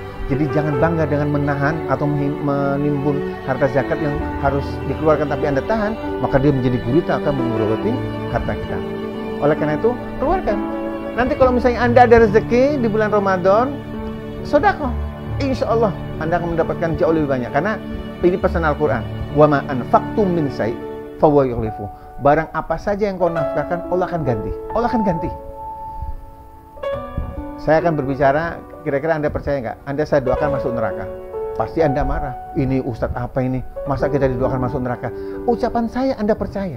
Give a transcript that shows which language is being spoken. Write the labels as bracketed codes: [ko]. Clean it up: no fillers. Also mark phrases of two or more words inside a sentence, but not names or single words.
[id] Jadi jangan bangga dengan menahan atau menimbun harta zakat yang harus dikeluarkan tapi Anda tahan, maka dia menjadi gurita, akan menggerogoti harta kita. Oleh karena itu, keluarkan. Nanti kalau misalnya Anda ada rezeki di bulan Ramadan, sedekah, [ar] إن شاء الله [id] Anda akan mendapatkan jauh lebih banyak. Karena ini pesan Al-Quran, [ar] وما أنفقتم من شيء فهو يخلف. [id] Barang apa saja yang kau nafkahkan, Allah akan ganti. Allah akan ganti. Saya akan berbicara, kira-kira Anda percaya nggak? Saya doakan masuk neraka. Pasti Anda marah. Ini Ustadz apa ini? Masa kita didoakan masuk neraka? Ucapan saya Anda percaya.